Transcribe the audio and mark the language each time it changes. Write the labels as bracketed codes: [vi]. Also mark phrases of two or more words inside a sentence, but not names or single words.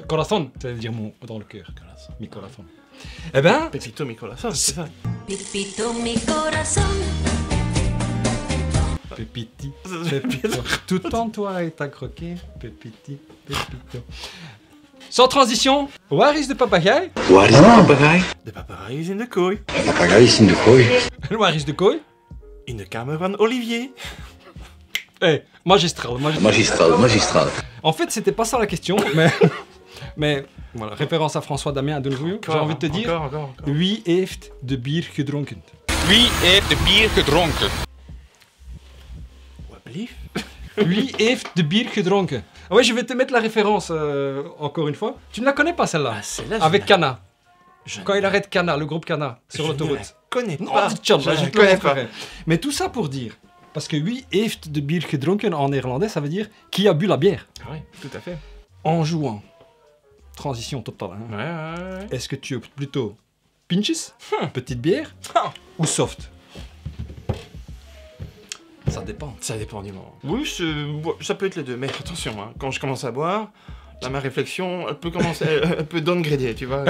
[fr] Corazon, ça veut dire dans le cœur. Corazon. [es] Mi corazon. [fr] Eh ben, Pepito [es] mi corazón, [fr] c'est ça. [es] Pepito mi corazón. [fr] Pépiti, Pépito. Tout en toi est à croquer, Pépiti, Pépito. Sans transition, [en] where is the papagaï? [nl] Waar is de papegaai? De paparazzi in de kooi. De papegaai is in de kooi. [en] Where is the koi? [nl] In de kamer van Olivier. [fr] Eh, magistral. Magistral. En fait, c'était pas ça la question, mais voilà, référence à François Damien de nouveau. J'ai envie de te dire, Encore. [nl] wie heeft de bier gedronken? Wie heeft de bier gedronken? Wat blief? Wie heeft de bier gedronken? [fr] Ah ouais, je vais te mettre la référence encore une fois. Tu ne la connais pas celle-là? Ah, celle-là, Avec je Cana. Je Quand il arrête Cana, le groupe Cana, sur je ne l'autoroute. la connais Non, pas. Tjad, Je je ne te le connais pas. montrerai. Mais tout ça pour dire, parce que [nl] wie heeft de bier gedronken [fr] en néerlandais, ça veut dire qui a bu la bière. Ah oui, tout à fait. En jouant, transition totale, hein. Ouais. Est-ce que tu es plutôt pinches, petite bière, ou soft? Ça dépend. Ça dépend du moment. Oui, ça peut être les deux, mais attention, hein, quand je commence à boire, là, ma réflexion, elle peut commencer, elle peut downgrader, tu vois.